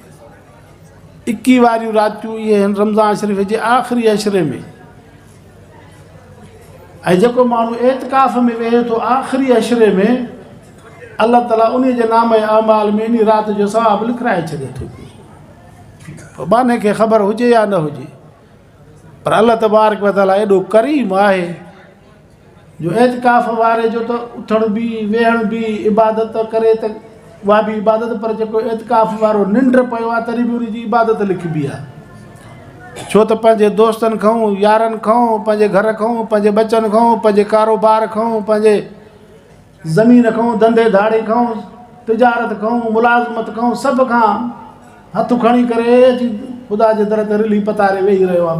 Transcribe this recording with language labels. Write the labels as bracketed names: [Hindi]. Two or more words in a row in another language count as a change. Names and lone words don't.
[Sindhi] 21 वारियूं रातियूं इहे आहिनि रमज़ान शरीफ़ जे आख़िरी अशरे में। ऐं जेको माण्हू एतिकाफ़ में वेहे थो आख़िरी अशरे में, अल्लाह ताला उन जे नाम ऐं अमाल में इन राति जो सवाबु लिखाए छॾे थो। पोइ बाने खे ख़बर हुजे या न हुजे, पर अल्लाह [Arabic] تبارك وتعالى [Sindhi] एॾो करीम आहे जो एतिकाफ़ वारे जो त उथण बि वेहण बि इबादत करे त उहा बि इबादत, पर जेको एतिकाफ़ वारो निंड पियो आहे तॾहिं बि उनजी इबादत लिखबी आहे। छो त पंहिंजे दोस्तनि खां, यारनि खां, पंहिंजे घर खां, पंहिंजे बचनि खां, पंहिंजे कारोबार खां, पंहिंजे ज़मीन खां, धंधे धाड़े खां, तिजारत खां, मुलाज़मत खां, सभ खां हथु खणी करे अची ख़ुदा जे दर ते रिली पतारे वेही रहियो आहे।